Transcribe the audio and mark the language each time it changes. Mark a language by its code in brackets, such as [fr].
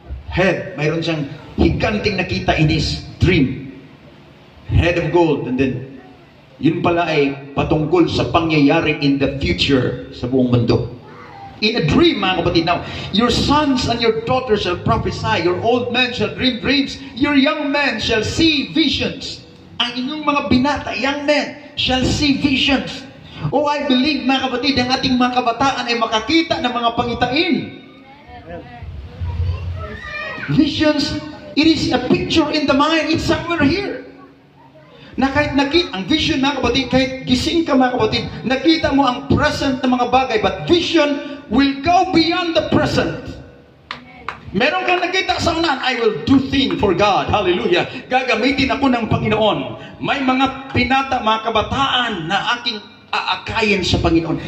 [tl] Head, mayroon siyang higanting nakita [en] in his dream. Head of gold. [tl] And then, yun pala ay patungkol sa pangyayari [en] in the future [tl] sa buong mundo. [en] In a dream, mga kapatid. Now, your sons and your daughters shall prophesy. Your old men shall dream dreams. Your young men shall see visions. [tl] Ang inyong mga binata, [en] young men, shall see visions. Oh, I believe, [tl] mga kapatid, ang ating mga kabataan ay makakita ng mga pangitain. [en] Visions, it is a picture in the mind. It's somewhere here. [tl] Na kahit nakita, ang vision mga kapatid, kahit gising ka mga kapatid, nakita mo ang present na mga bagay, [en] but vision will go beyond the present. [tl] Meron kang nakita sa unahan, [en] I will do things for God. Hallelujah. [tl] Gagamitin ako ng Panginoon. May mga pinata, mga kabataan na aking aakayin sa Panginoon.